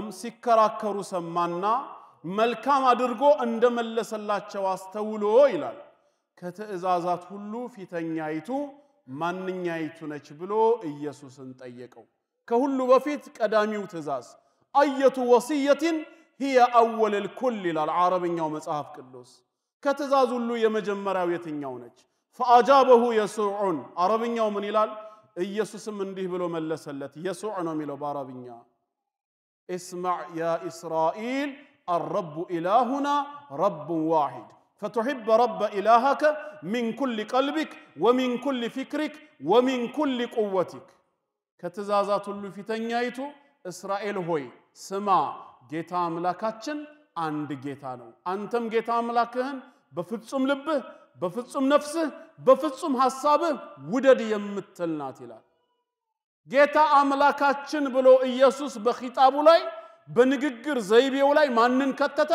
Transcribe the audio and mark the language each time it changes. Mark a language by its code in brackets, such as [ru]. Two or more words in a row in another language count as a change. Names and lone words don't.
[am] ሲከራከሩ ሰማና መልካም አድርጎ እንደመለሰላቸው አስተውሎ ይላል ከተእዛዛት ሁሉ ፊተኛይቱ ማንኛይቱ ነች ብሎ ኢየሱስን ጠየቀው። ከሁሉ በፊት ቀዳሚው ትእዛዝ [ar] أية وصية هي اول الكل [am] ይላል አረብኛው መጽሐፍ ቅዱስ። ከትእዛዝ ሁሉ የመጀመሪያው የትኛው ነች? [ar] فاجابه يسوع [am] አረብኛው ምን ይላል? ኢየሱስም እንዲህ ብሎ መለሰለት። يسوع ነው የሚለው በአረብኛ [ar] اسمع يا اسرائيل الرب إلهنا رب واحد فتحب رب إلهك من كل قلبك ومن كل فكرك ومن كل قوتك [am] ከተዛዛት ሁሉ ፊተኛይቱ እስራኤል ሆይ ስማ ጌታ አምላካችን አንድ ጌታ ነው። አንተም ጌታ አምላክህን በፍጹም ልብህ በፍጹም ነፍስህ በፍጹም ሐሳብህ ውደድ የምትል ናት ይላል። ጌታ አምላካችን ብሎ ኢየሱስ በኺጣቡ ላይ በንግግር ዘይቤው ላይ ማንን ከተተ?